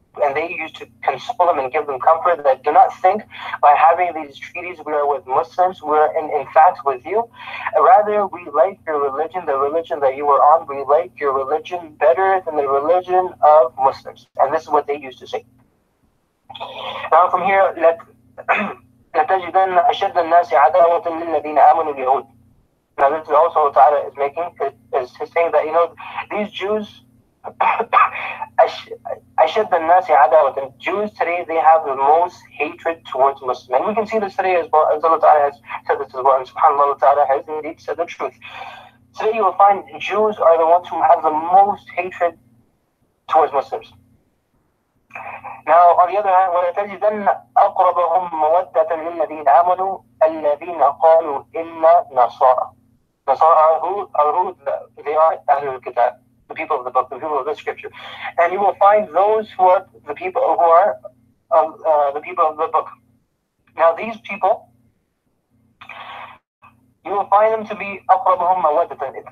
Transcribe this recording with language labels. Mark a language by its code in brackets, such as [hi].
[en] And they used to console them and give them comfort that do not think by having these treaties we are with Muslims, we are in fact with you. Rather, we like your religion, the religion that you were on, we like your religion better than the religion of Muslims. And this is what they used to say. Now from here, [ar] لَتَجِدَنَّ أَشَدَّ النَّاسِ عَدَاوَةً لِلَّذِينَ آمَنُوا الْيَهُودِ. [en] Now this is also what Ta'ala is saying that, these Jews, [ar] أشد الناس عداوة. [en] Jews today, they have the most hatred towards Muslims. And we can see this today as well, as Allah Ta'ala has said this as well. And subhanAllah, Allah Ta'ala has indeed said the truth. Today you will find Jews are the ones who have the most hatred towards Muslims. Now, on the other hand, [ar] وَلَتَجِدَنَّ أَقْرَبَهُمْ مَوَدَّةً لِلَّذِينَ آمَنُوا الَّذِينَ قَالُوا إِنَّا نَصَارَى. [en] Nasara, who they are Ahlul Kitab, the people of the book, the people of the scripture. And you will find those who are the people who are the people of the book. Now these people, you will find them to be [ar] أَقْرَبَهُمْ مَوَدَّةً.